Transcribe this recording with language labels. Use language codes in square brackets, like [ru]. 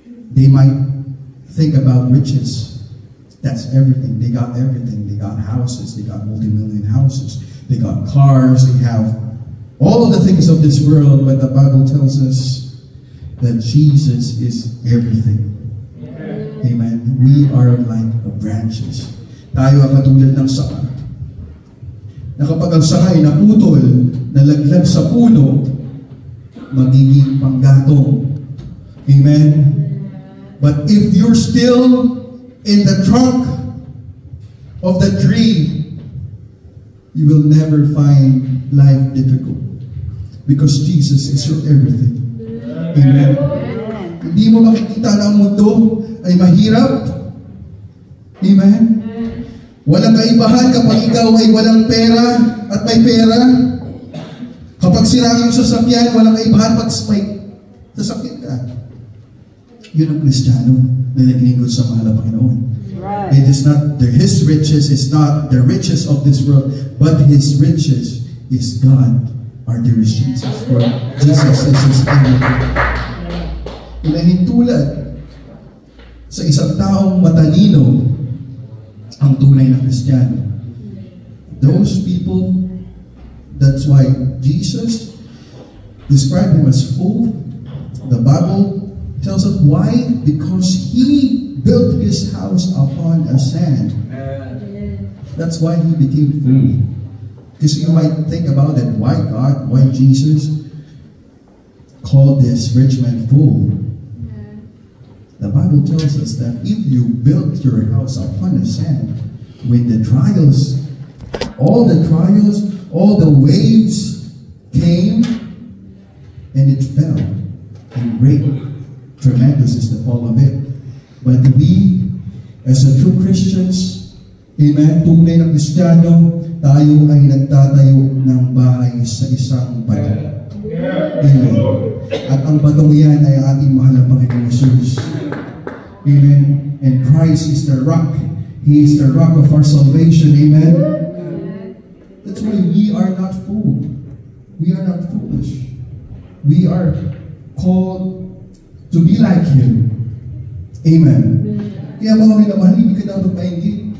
[en] They might think about riches. That's everything. They got everything. They got houses. They got multi-million houses. They got cars. They have all of the things of this world. But the Bible tells us that Jesus is everything. Amen. We are like branches. [tl] Tayo ang katulad ng saka. Na kapag ang saka ay naputol, nalaglag sa puno, magiging panggatong. Amen. [en] But if you're still in the trunk of the tree, you will never find life difficult. Because Jesus is your everything. Amen. [tl] Hindi mo makikita na ang mundo ay mahirap. Amen? Walang kaibahan kapag ikaw ay walang pera at may pera. Kapag sira yung sasakyan, walang kaibahan pag may sasakyan ka. Yun ang Kristiyano na naglingkod sa mahal na Panginoon. [en] It is not his riches is not the riches of this world, but his riches is God, our dearest Jesus. For Jesus is his kingdom. [tl] Inahintulad sa isang taong matalino ang tunay na Kristiyano. [en] Those people, that's why Jesus described him as fool. The Bible tells us why? Because he built his house upon a sand. That's why he became fool. Because you might think about it, why God, why Jesus called this rich man fool? The Bible tells us that if you built your house upon a sand, when the trials, all the waves came, and it fell, and great, tremendous is the fall of it. But we, as a true Christians, [tl] amen, tunay na Kristiyano, tayo ay nagtatayo ng bahay sa isang bato. Amen. At ang batong yan ay ating mahal na Panginoon Jesus. [en] Amen. And Christ is the rock. He is the rock of our salvation. Amen. That's why we are not fooled. We are not foolish. We are called to be like Him. Amen. [tl] Kaya mga minamahal, hindi ka dapat maingit.